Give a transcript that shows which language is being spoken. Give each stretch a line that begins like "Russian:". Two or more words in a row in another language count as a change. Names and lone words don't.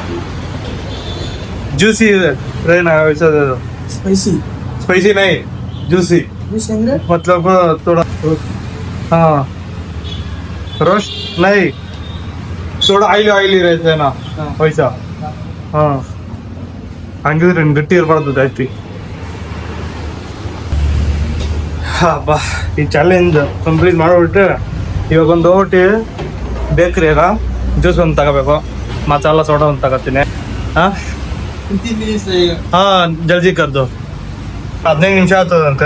Hindi: जूसी रहना वैसा दे दो. स्पाइसी नहीं, जूसी. मतलब थोड़ा. हाँ रोस्ट नहीं, थोड़ा ऑयली रहते हैं ना वैसा.
Kannada: हाँ ಹಂಗಿದ್ರೆ ಗಟ್ಟಿ ಇರಬಾರ್ದು ಜಾಸ್ತಿ. ಬಾ, ಈ ಚಾಲೆಂಜ್ ಕಂಪ್ಲೀಟ್ ಮಾಡಿಬಿಟ್ಟು ಇವಾಗ ಒಂದು ಹೋಗಿ ಬೇಕ್ರಿಯಾಗ ಜ್ಯೂಸ್ ಒಂದು ತಗೋಬೇಕು, ಮಸಾಲ ಸೋಡಾ ಒಂದು ತಗೋತೀನಿ. ಹಾಂ ಜಲ್ದಿ ಕರ್ದು 15 ನಿಮಿಷ ಆಗ್ತದಂತೆ.